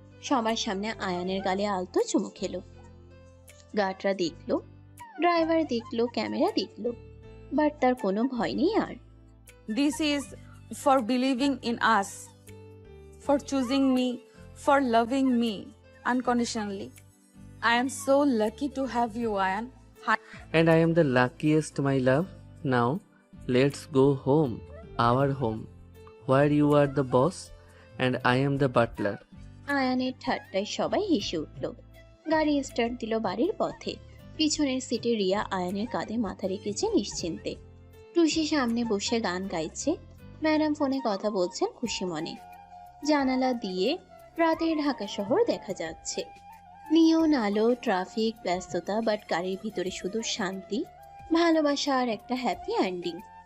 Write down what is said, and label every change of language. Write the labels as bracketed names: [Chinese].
[Bangla] সবার সামনে আয়ানের গালে আলতো চুমু খেলো। গার্ডরা দেখলো, ড্রাইভার দেখলো, ক্যামেরা দেখলো, বাট তার কোনো ভয় নেই আর। [English] This is for believing in us, for choosing me, for loving me unconditionally. I am so lucky to have you, Ayan. And I am the luckiest, my love. Now, let's go home, our home, where you are the boss and I am the butler. [Bangla] আয়ানের ঠাট্টায় সবাই হেসে উঠল। গাড়ি start দিল বাড়ির পথে। পিছনের সিটে রিয়া আয়ানের কাঁধে মাথা রেখেছে নিশ্চিন্তে। টুসি সামনে বসে গান গাইছে। ম্যাডাম ফোনে কথা বলছেন খুশি মনে। জানালা দিয়ে রাতের ঢাকা শহর দেখা যাচ্ছে। নিয়ন আলো, ট্রাফিক, ব্যস্ততা, বাট গাড়ির ভিতরে শুধু শান্তি, ভালোবাসা আর একটা হ্যাপি এন্ডিং।